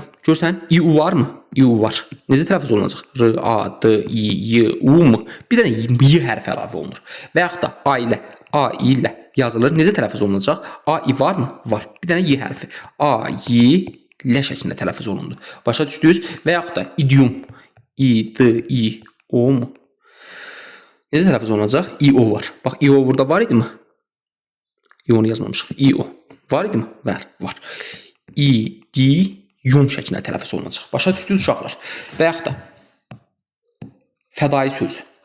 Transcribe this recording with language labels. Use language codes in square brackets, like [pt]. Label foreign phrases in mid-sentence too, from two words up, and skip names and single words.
[az] Görsən, i-u varmı? I-u var. Necə tələffüz olunacaq? R-A-D-I-Y-U-M. Bir dənə y hərfi əlavə olunur. Və yaxud da a ilə yazılır. Necə tələffüz olunacaq? A-i varmı? Var. Bir dənə y hərfi. A-i-lə şəklində tələffüz olundu. Başa düşdünüz? Və yaxud da idiom. I-D-I-O-M. Necə tələffüz olunacaq? I-o var. Bax, i-o burada var idi mi? I-onu yazmamışıq. I-o. Var idi mi? Var. İ-di-yum şəklində tələffüz olunacaq. Başa düşdünüz uşaqlar? Və yaxud da fədai sözü.